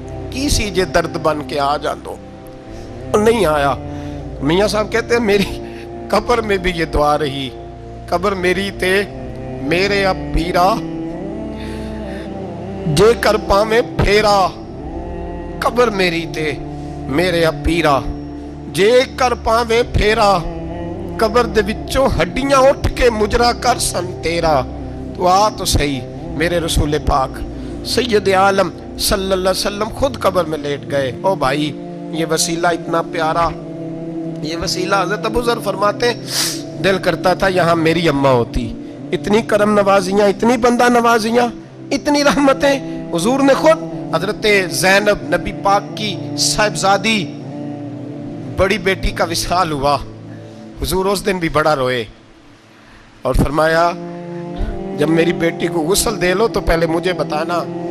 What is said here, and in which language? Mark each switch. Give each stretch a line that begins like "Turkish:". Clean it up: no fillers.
Punjabi: کی سی جے درد بن کے آ جا دو,
Urdu: وہ نہیں آیا. میاں صاحب کہتے ہیں میری قبر میں بھی یہ دعا رہی,
Punjabi: قبر میری تے میرے اب پیرا, جے کر پاویں پھیرا. قبر میری تے میرے اب پیرا, جے کر پاویں پھیرا. قبر دے وچوں ہڈیاں اٹھ کے مجرا کر سن تیرا.
Urdu: تو آ تو صحیح. میرے رسول پاک سید عالم صلی اللہ علیہ وسلم خود قبر میں لیٹ گئے. او بھائی یہ وسیلہ اتنا پیارا, یہ وسیلہ. حضرت ابو ذر فرماتے دل کرتا تھا یہاں میری اماں ہوتی, اتنی کرم نوازیاں, اتنی بندہ نوازیاں, اتنی رحمتیں. حضور نے خود حضرت زینب نبی پاک کی صاحبزادی بڑی بیٹی کا وصال ہوا, حضور اس دن بھی بڑا روئے اور فرمایا جب میری بیٹی کو غسل دے لو تو پہلے مجھے بتانا.